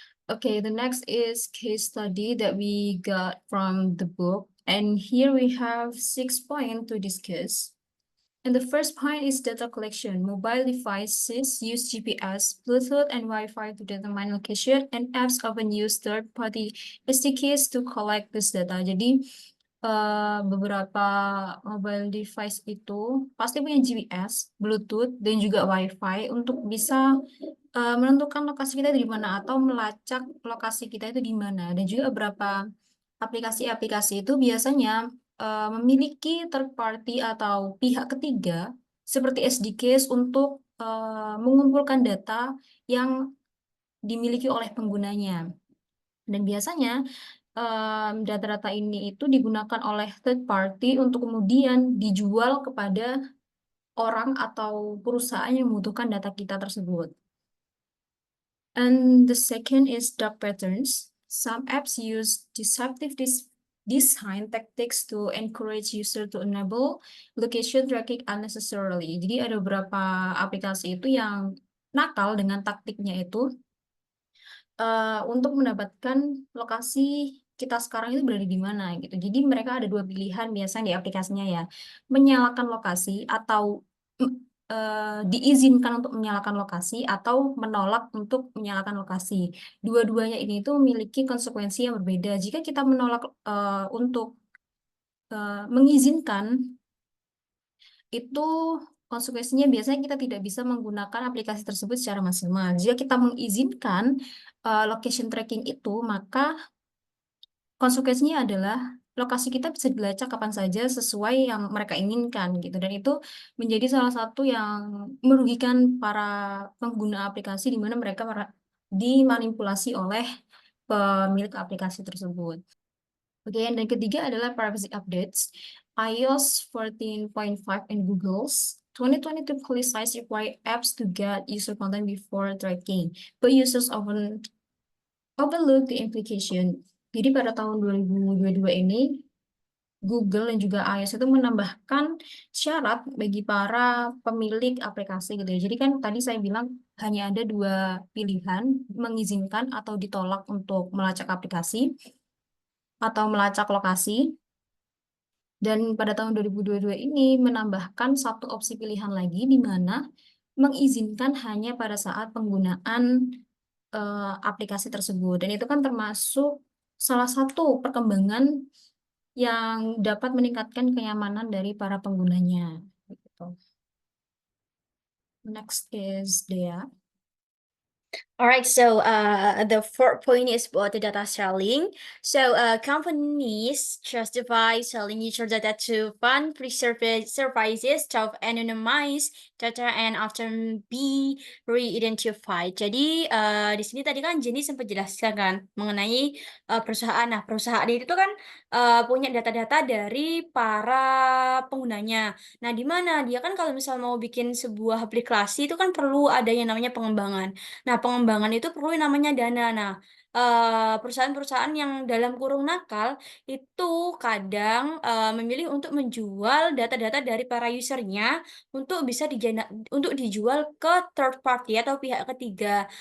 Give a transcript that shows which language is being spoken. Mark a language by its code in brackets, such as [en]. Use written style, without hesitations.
[en] Okay, the next is case study that we got from the book. And here we have 6 points to discuss. And the first point is data collection. Mobile devices use GPS, Bluetooth, and Wi-Fi to determine location, and apps often use third-party SDKs to collect this data. [id] Jadi, beberapa mobile device itu pasti punya GPS, Bluetooth, dan juga Wi-Fi untuk bisa menentukan lokasi kita di mana atau melacak lokasi kita itu di mana. Dan juga beberapa aplikasi-aplikasi itu biasanya memiliki third party atau pihak ketiga seperti SDKs untuk mengumpulkan data yang dimiliki oleh penggunanya. Dan biasanya data-data ini itu digunakan oleh third party untuk kemudian dijual kepada orang atau perusahaan yang membutuhkan data kita tersebut. [en] And the second is dark patterns. Some apps use deceptive design tactics to encourage user to enable location tracking unnecessarily. [id] Jadi ada beberapa aplikasi itu yang nakal dengan taktiknya itu untuk mendapatkan lokasi kita sekarang itu berada di mana gitu. Jadi mereka ada dua pilihan biasanya di aplikasinya ya, menyalakan lokasi atau diizinkan untuk menyalakan lokasi atau menolak untuk menyalakan lokasi. Dua-duanya ini itu memiliki konsekuensi yang berbeda. Jika kita menolak untuk mengizinkan, itu konsekuensinya biasanya kita tidak bisa menggunakan aplikasi tersebut secara maksimal. Jika kita mengizinkan location tracking itu, maka konsekuensinya adalah lokasi kita bisa dilacak kapan saja sesuai yang mereka inginkan gitu. Dan itu menjadi salah satu yang merugikan para pengguna aplikasi di mana mereka dimanipulasi oleh pemilik aplikasi tersebut. Oke, dan ketiga adalah privacy updates. [en] iOS 14.5 and Google's 2022 policies require apps to get user content before tracking, but users often overlook the implication. [id] Jadi pada tahun 2022 ini, Google dan juga iOS itu menambahkan syarat bagi para pemilik aplikasi gitu ya. Jadi kan tadi saya bilang hanya ada dua pilihan, mengizinkan atau ditolak untuk melacak aplikasi atau melacak lokasi. Dan pada tahun 2022 ini menambahkan satu opsi pilihan lagi di mana mengizinkan hanya pada saat penggunaan aplikasi tersebut. Dan itu kan termasuk salah satu perkembangan yang dapat meningkatkan kenyamanan dari para penggunanya. [en] Gitu. Next is Dea. All right, so the fourth point is about the data selling. So companies justify selling user data to fund free services to anonymize data and often be re-identified. [id] Jadi di sini tadi kan Jenny sempat jelaskan kan mengenai perusahaan. Nah, perusahaan itu kan punya data-data dari para penggunanya. Nah, di mana dia kan kalau misal mau bikin sebuah aplikasi itu kan perlu ada yang namanya pengembangan. Nah, pengembangan itu perlu yang namanya dana. Nah, perusahaan-perusahaan yang dalam kurung nakal itu kadang memilih untuk menjual data-data dari para usernya untuk bisa untuk dijual ke third party atau pihak ketiga.